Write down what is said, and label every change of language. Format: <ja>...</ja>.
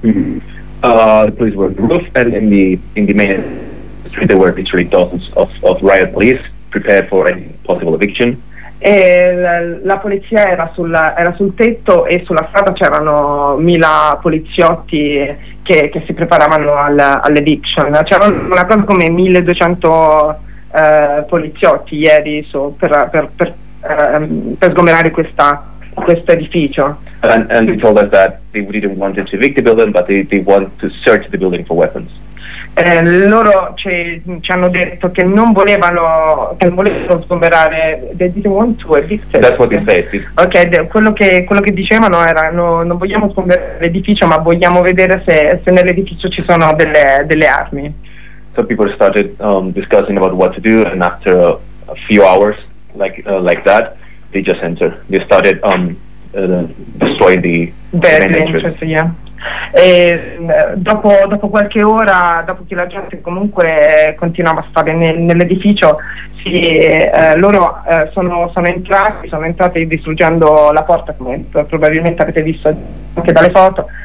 <en>The police were on the roof and in the main street there were literally dozens of riot police prepared for any possible eviction.</en> <it>E la polizia era sul tetto, e sulla strada c'erano 1000 poliziotti che si preparavano all'eviction. C'era una cosa come 1200 poliziotti ieri per sgomberare questo edificio.</it> <en>And they told us that they didn't want to evict the building, but they want to search the building for weapons.</en> <it>Loro ci hanno detto che non volevano sgomberare.</it> <en>They didn't want to evict. That's what they said.</en> <it>Okay, quello che dicevano era non vogliamo sgomberare l'edificio, ma vogliamo vedere se nell'edificio ci sono delle armi.</it> <en>So people started discussing about what to do, and after a few hours like that, they just entered. They started destroying the entrance. Yeah.</en> <it>E dopo qualche ora, dopo che la gente comunque continuava a stare nell'edificio, loro sono entrati distruggendo la porta, come probabilmente avete visto anche dalle foto.</it>